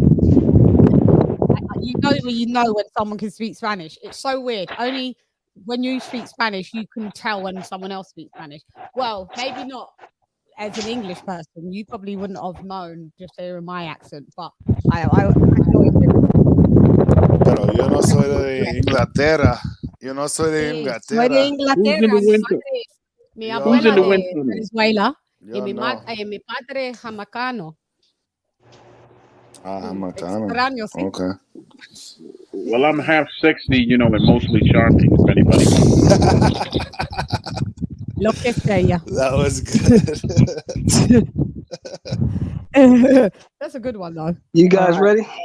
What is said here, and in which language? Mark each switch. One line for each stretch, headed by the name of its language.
English: You know when someone can speak Spanish. It's so weird. Only when you speak Spanish, you can tell when someone else speaks Spanish. Well, maybe not as an English person. You probably wouldn't have known just hearing my accent, but I always do.
Spanish: Pero yo no soy de Inglaterra. Yo no soy de Inglaterra. Soy de Inglaterra. Mi abuela de Venezuela y mi padre jamaiquino. Jamaiquino. Okay.
English: Well, I'm half sexy, you know, and mostly charming. If anybody wants.
Spanish: Lo que sea.
English: That was good. That's a good one, though. You guys ready?